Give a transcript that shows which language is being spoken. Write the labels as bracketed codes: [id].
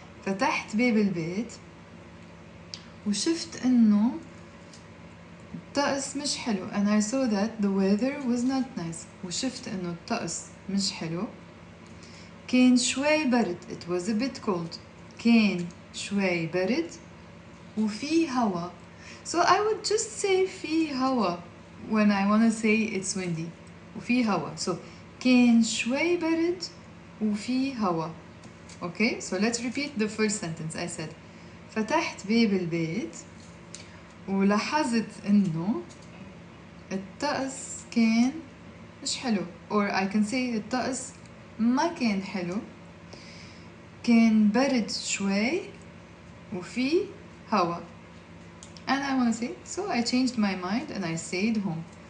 [ar] فتحت باب البيت وشفت إنه الطقس مش حلو, [en] and I saw that the weather was not nice. [ar] وشفت إنه الطقس مش حلو. كان شوي برد. [en] It was a bit cold. [ar] كان شوي برد وفي هوا. [en] So I would just say [ar] في هوا [en] when I want to say it's windy. [ar] وفي هوا. So كان شوي برد وفي هوا. [en] Okay, so let's repeat the first sentence. I said [ar] فتحت باب البيت ولاحظت إنه الطقس كان مش حلو, [en] or I can say [ar] الطقس ما كان حلو، كان برد شوي وفي هوا. [en] And I want to say, so I changed my mind and I stayed home.